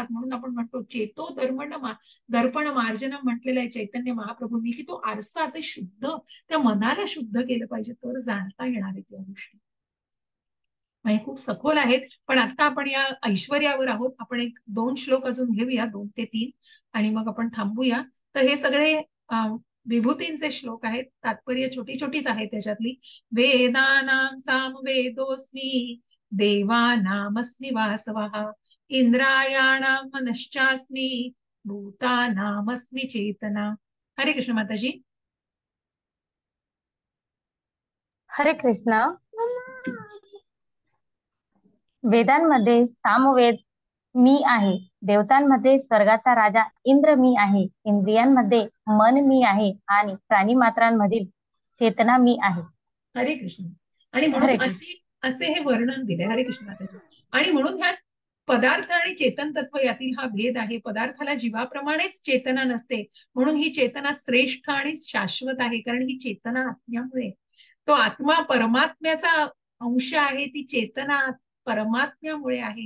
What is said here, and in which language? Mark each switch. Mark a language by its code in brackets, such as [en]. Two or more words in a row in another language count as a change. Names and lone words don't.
[mr] म्हणून आपण म्हणतो [sa] चेतो दर्पण मार्जन [mr] म्हटलेलं आहे चैतन्य महाप्रभूंनी, की तो आरसा ते शुद्ध, त्या मनाला शुद्ध केलं पाहिजे तर जाणता येणार आहे त्या गोष्टी. म्हणजे खूप सखोल आहेत. पण आता आपण या ऐश्वर्यावर आहोत. आपण 1-2 श्लोक अजून घेऊया, 2 ते 3, आणि मग आपण थांबूया. तर हे सगळे विभूतींचे श्लोक आहेत. तात्पर्य छोटी छोटीच आहे त्याच्यातली. [sa] वेदानां सामवेदोऽस्मि देवानामस्मि वासवः इंद्रायाणां मनश्चास्मि भूतानामस्मि चेतना. [mr] हरे कृष्ण माताजी. हरे कृष्ण. वेदांमध्ये सामवेद मी आहे, देवतांमध्ये स्वर्गाचा राजा इंद्र मी आहे, इंद्रियांमध्ये मन मी आहे आणि प्राणी मात्रांमधील चेतना मी आहे. हरे कृष्ण. आणि हरे म्हणून कृष्ण. असे हे वर्णन दिले. हरे कृष्ण माताजी. आणि म्हणून ह्या पदार्थ आणि चेतन तत्व यातील हा भेद आहे. पदार्थाला जीवाप्रमाणेच चेतना नसते, म्हणून ही चेतना श्रेष्ठ आणि शाश्वत आहे. कारण ही चेतना आत्म्यामुळे, तो आत्मा परमात्म्याचा अंश आहे, ती चेतना परमात्म्यामुळे आहे.